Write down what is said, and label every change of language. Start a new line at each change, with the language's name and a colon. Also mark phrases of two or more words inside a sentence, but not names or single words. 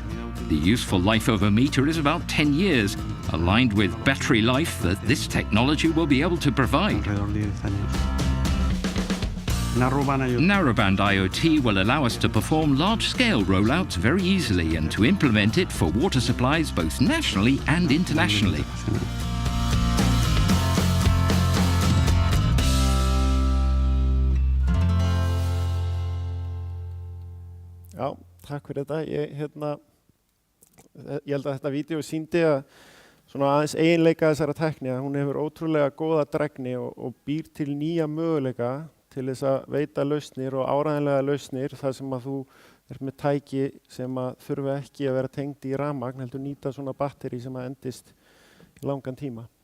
English: The useful life of a meter is about 10 years, aligned with battery life that this technology will be able to provide. Narrowband IoT will allow us to perform large-scale rollouts very easily and to implement it for water supplies both nationally and internationally.
Icelandic: Já, takk fyrir þetta. Ég held að þetta vídeo sýndi að svona aðeins eiginleika þessara tækni, að hún hefur ótrúlega góða drægni og býr til nýja möguleika til þess að veita lausnir og áreiðanlega lausnir þar sem að þú ert með tæki sem að þurfa ekki að vera tengd í rafmagn, heldur nýta svona batteri sem að endist í langan tíma.